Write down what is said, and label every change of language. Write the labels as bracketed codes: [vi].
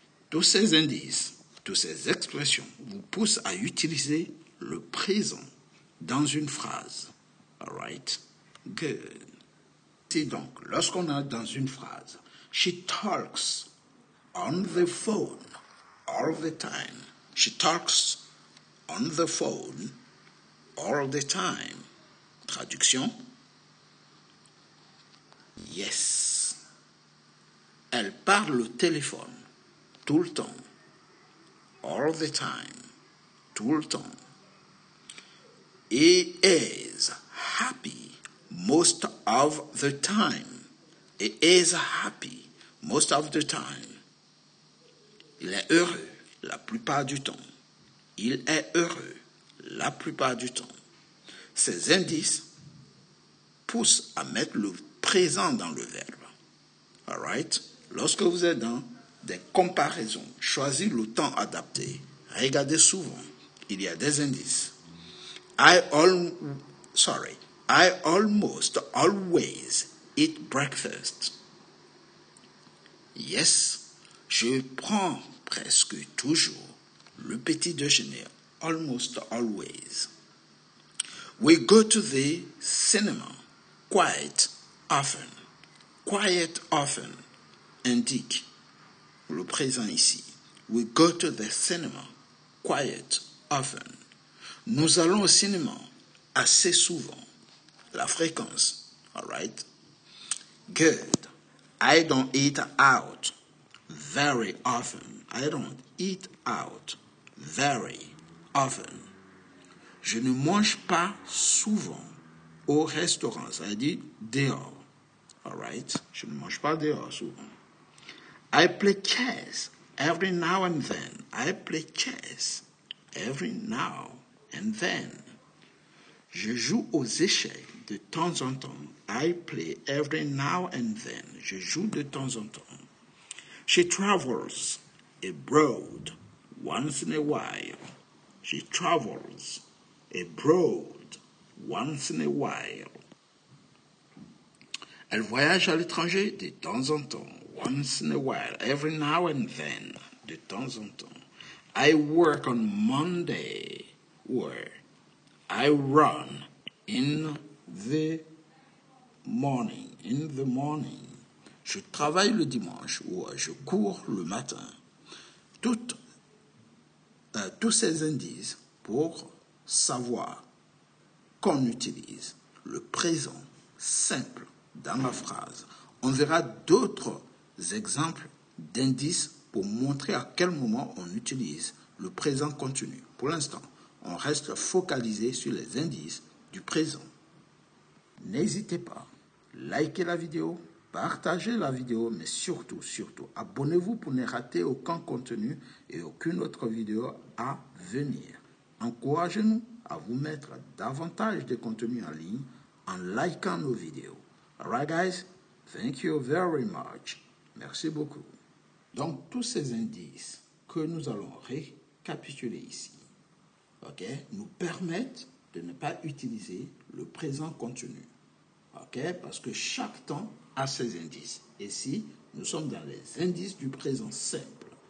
[fr] Tous ces indices, toutes ces expressions vous poussent à utiliser le présent dans une phrase. [en] All right? Good. [fr] C'est donc, lorsqu'on a dans une phrase, [en] she talks on the phone all the time. She talks on the phone all the time. [fr] Traduction? [en] Yes. [fr] Elle parle au téléphone tout le temps. [en] All the time. [fr] Tout le temps. [en] He is happy most of the time. He is happy most of the time. [fr] Il est heureux la plupart du temps. Il est heureux la plupart du temps. ces indices poussent à mettre le présent dans le verbe. [en] All right? [fr] Lorsque vous êtes dans des comparaisons, choisissez le temps adapté. Regardez souvent, il y a des indices. [en] I almost always eat breakfast. [fr] Yes, je prends presque toujours le petit déjeuner. [en] Almost always. We go to the cinema quite often. Quite often [fr] indique le présent ici. [en] We go to the cinema quite often. [fr] Nous allons au cinéma assez souvent. La fréquence. [en] All right? Good. I don't eat out very often. I don't eat out very often. [fr] Je ne mange pas souvent au restaurant. Ça veut dire dehors. [en] All right? [fr] Je ne mange pas dehors souvent. [en] I play chess every now and then. I play chess every now and then. [fr] Je joue aux échecs de temps en temps. [en] I play every now and then. [fr] Je joue de temps en temps. [en] She travels abroad once in a while. She travels abroad once in a while. [fr] Elle voyage à l'étranger de temps en temps. [en] Once in a while. Every now and then. [fr] De temps en temps. [en] I work on Monday. Where I run in the morning. In the morning. [fr] Je travaille le dimanche ou je cours le matin. Tous ces indices pour savoir qu'on utilise le présent simple dans la phrase. On verra d'autres exemples d'indices pour montrer à quel moment on utilise le présent continu. Pour l'instant, on reste focalisé sur les indices du présent. N'hésitez pas, likez la vidéo, partagez la vidéo, mais surtout, abonnez-vous pour ne rater aucun contenu et aucune autre vidéo à venir. Encouragez-nous à vous mettre davantage de contenu en ligne en likant nos vidéos. [en] Alright guys, thank you very much. [fr] Merci beaucoup. Donc tous ces indices que nous allons récapituler ici, nous permettent de ne pas utiliser le présent continu. Parce que chaque temps a ses indices. Ici, nous sommes dans les indices du présent simple.